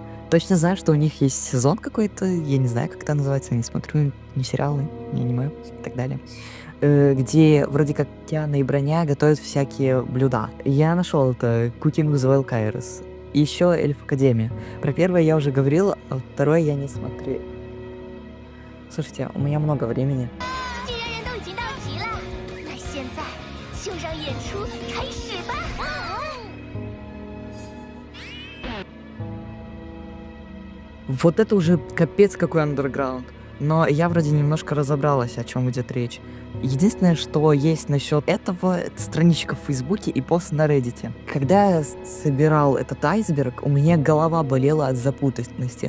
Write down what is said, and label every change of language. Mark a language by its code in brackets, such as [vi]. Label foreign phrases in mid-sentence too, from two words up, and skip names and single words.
[ru] Точно знаю, что у них есть сезон какой-то, я не знаю, как это называется, я не смотрю ни сериалы, ни аниме и так далее, где вроде как Тиана и Броня готовят всякие блюда. Я нашел это Cooking with Wild Kairos. И еще Эльф Академия. Про первое я уже говорил, а второе я не смотрел. Слушайте, у меня много времени. [zh] 现在就让演出开始吧！ [ru] Вот это уже капец какой андерграунд. Но я вроде немножко разобралась, о чем идет речь. Единственное, что есть насчет этого, это страничка в Фейсбуке и пост на Реддите. Когда я собирал этот айсберг, у меня голова болела от запутанности.